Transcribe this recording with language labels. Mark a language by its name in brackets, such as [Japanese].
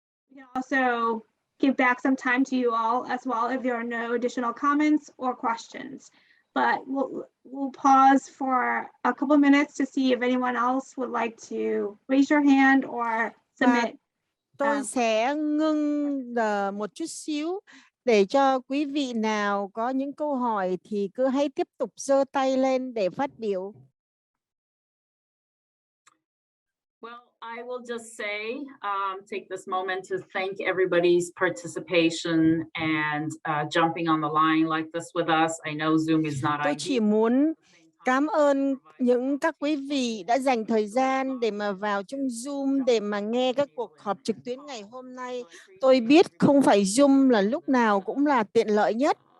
[English] We can also give back some time to you all as well if there are no additional comments or questions. But we'll pause for a couple of minutes to see if anyone else would like to raise your hand or submit. [Vietnamese] Tôi sẽ ngưng một chút xíu để cho quý vị nào có những câu hỏi thì cứ hãy tiếp tục giơ tay lên để phát biểu. [English] Well, I will just say, take this moment to thank everybody's participation and jumping on the line like this with us. I know Zoom is not ideal. [Vietnamese] Tôi chỉ muốn cảm ơn các quý vị đã dành thời gian để mà vào trong Zoom để mà nghe các cuộc họp trực tuyến ngày hôm nay. Tôi biết không phải Zoom là lúc nào cũng là tiện lợi nhất.